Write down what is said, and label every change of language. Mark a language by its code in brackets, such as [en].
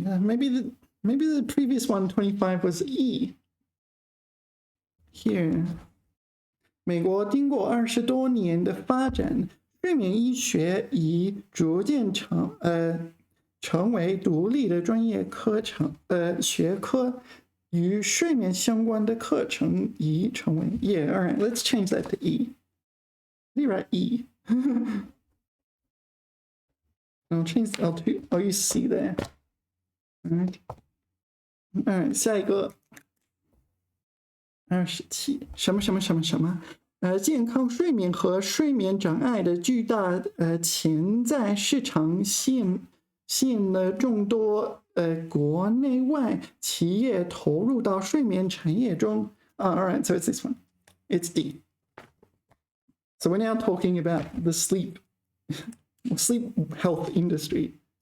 [en] Maybe the previous one, 25, was E. Here. [zh] 美国经过20多年的发展，睡眠医学已逐渐成为独立的专业学科，与睡眠相关的课程已成为 [en] Yeah, all right, let's change that to E. Let me write E. I'll change L2. I'll use C there. All right, [zh] 下一个27什么？健康睡眠和睡眠障碍的巨大潜在市场吸引了众多国内外企业投入到睡眠产业中。 [en] All right, so it's this one. It's D. So we're now talking about the sleep health industry.